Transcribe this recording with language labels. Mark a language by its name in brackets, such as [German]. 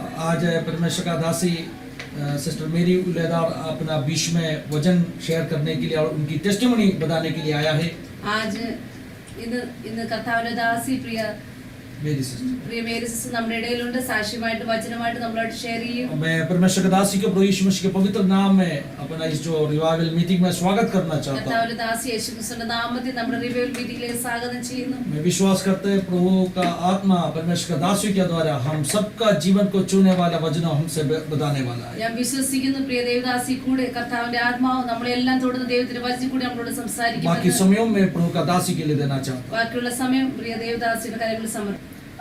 [Hindi] आज परमेश्वर का दासी सिस्टर मेरी उलेदार अपना बीच में वचन शेयर करने के लिए और उनकी टेस्टिमनी बताने के लिए आया है। [Malayalam] आज इन കർത്താവിന്റെ ദാസി പ്രിയ मेरी सिस्टर നമ്മുടെ ഇടയിലുണ്ട് സാക്ഷ്യമായിട്ട് വചനമായിട്ട് നമ്മളോട് ഷെയർ ചെയ്യും। [Hindi] मैं परमेश्वर के दासी के प्रभु यीशु मसीह के पवित्र नाम में अपना इस जो रिवाइवल मीटिंग में स्वागत करना चाहता हूं। [Malayalam] കർത്താവിന്റെ ദാസി യേശു ക്രിസ്തുവിന്റെ നാമത്തിൽ നമ്മുടെ റിവൈവൽ മീറ്റിംഗിലേക്ക് സ്വാഗതം ചെയ്യുന്നു। [Hindi] मैं विश्वास करते हैं प्रभु का आत्मा परमेश्वर के दासी के द्वारा हम सबका जीवन को छूने वाला वचन हमसे बताने वाला है। [Malayalam] ഞാൻ വിശ്വസിക്കുന്നു പ്രിയ ദേവദാസി കൂടെ കർത്താവിന്റെ ആത്മാവ് നമ്മളെല്ലാം തൊടുന്ന ദൈവത്തിന്റെ വചനം കൂടി നമ്മളോട് സംസാരിക്കും। [Hindi] बाकी समयों में प्रभु का दासी के लिए देना चाहता हूं। [Malayalam] ബാക്കിയുള്ള സമയം പ്രിയ ദേവദാസിയുടെ കാര്യങ്ങളിൽ സമർപ്പിക്കുന്നു।